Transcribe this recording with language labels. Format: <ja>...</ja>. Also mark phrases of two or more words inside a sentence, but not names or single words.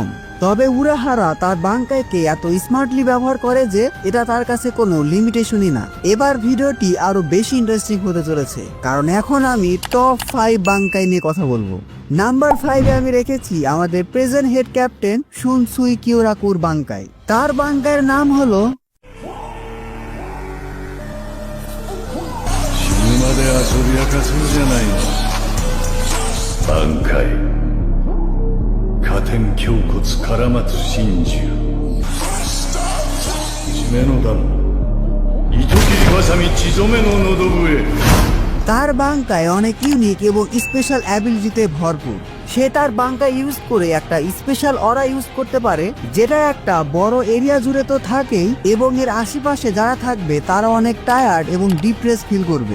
<bn>তবে উরাহারা তার বাঙ্কাইকে এত স্মার্টলি ব্যবহার করে যে এটা তার কাছে কোনো লিমিটেশনই না। এবার ভিডিওটি আরো বেশি ইন্টারেস্টিং হতে চলেছে, কারণ এখন আমি টপ 5 বাঙ্কাই নিয়ে কথা বলবো। নাম্বার 5-এ আমি রেখেছি আমাদের</bn> <en>present head captain</en> <bn>শুনসুই কিওরাকুর বাঙ্কাই। তার বাঙ্কাইয়ের নাম হলো</bn> <ja>死ぬまで遊び明かすんじゃないの。挽回加点胸骨唐松真珠締めの弾糸切りわさみ血染めの喉笛</ja> <bn>তার বাঙ্কায় অনেক ইউনিক এবং</bn> <en>special ability</en> <bn>ভরপুর। সে তার বাঙ্কা ইউজ করে একটা</bn> <en>special aura</en> <bn>ইউজ করতে পারে, যেটা একটা বড় এরিয়া জুড়ে তো থাকেই এবং এর আশেপাশে যারা থাকবে তারা অনেক টায়ার্ড এবং</bn> <en>depress feel</en> <bn>করবে।</bn>